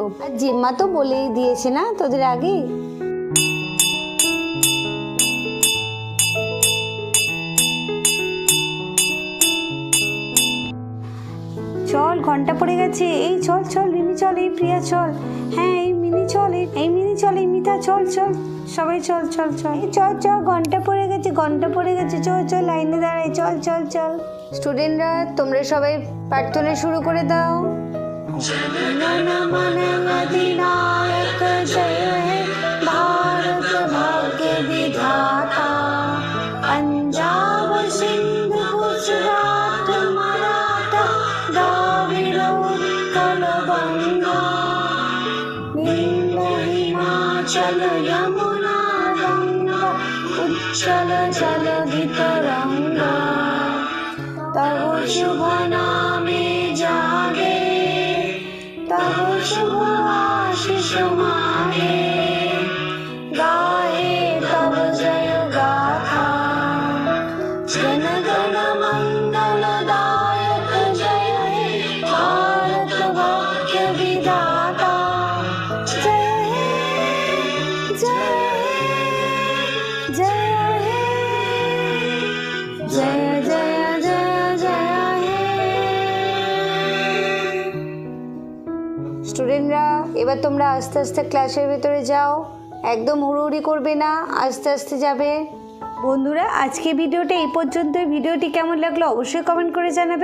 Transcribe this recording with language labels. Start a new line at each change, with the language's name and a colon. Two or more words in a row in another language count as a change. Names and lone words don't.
Bangla: আর জিম্মা তো বলেই দিয়েছে না তোদের আগে। চল, ঘন্টা পড়ে গেছে। এই চল রিমি চল, এই প্রিয়া চল, হ্যাঁ এই মিনি চল, এই মিতা চল, সবাই চল। এই চল ঘন্টা পড়ে গেছে, চল লাইনে দাঁড়াই, চল। স্টুডেন্টরা, তোমরা সবাই প্রার্থনা শুরু করে দাও। জনগণমন জয় হে ভারত ভাগ্য বিধাতা, পঞ্জাব সিন্ধ গুজরাট মরাঠা দ্রাবিড় উৎকল গঙ্গা, হিমাচল যমুনা গঙ্গা উচ্ছল জলধি তরঙ্গ, তব শুভ নামে জাগে, তব শুভ আশিস মাগে, গাহে তব জয় গাথা, জন গণ মঙ্গল দায়ক জয় হে ভারত ভাগ্য বিধাতা, জয় হে জয় হে জয় জয় স্টুডেন্টরা, এবার তোমরা আস্তে আস্তে ক্লাসের ভেতরে যাও। একদম হুড়োহুড়ি করবে না, আস্তে আস্তে যাবে। বন্ধুরা, আজকে ভিডিওটা এই পর্যন্ত। ভিডিওটি কেমন লাগলো অবশ্যই কমেন্ট করে জানাবে।